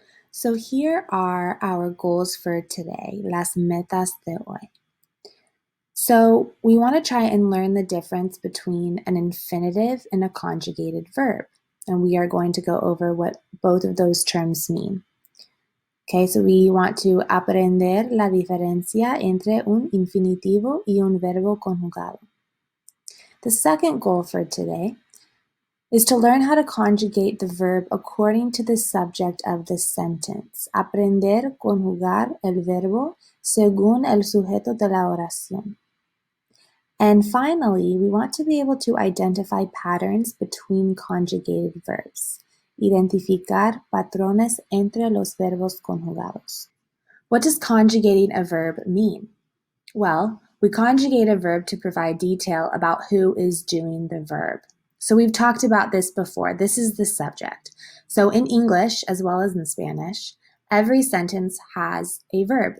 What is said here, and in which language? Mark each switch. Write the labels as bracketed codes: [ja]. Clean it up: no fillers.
[en] So here are our goals for today, [es] las metas de hoy. [en] So we want to try and learn the difference between an infinitive and a conjugated verb. And we are going to go over what both of those terms mean. Okay, so we want to [es] aprender la diferencia entre un infinitivo y un verbo conjugado. [en] The second goal for today is to learn how to conjugate the verb according to the subject of the sentence. [es] Aprender conjugar el verbo según el sujeto de la oración. [en] And finally, we want to be able to identify patterns between conjugated verbs. [es] Identificar patrones entre los verbos conjugados. [en] What does conjugating a verb mean? Well, we conjugate a verb to provide detail about who is doing the verb. So we've talked about this before. This is the subject. So in English, as well as in Spanish, every sentence has a verb.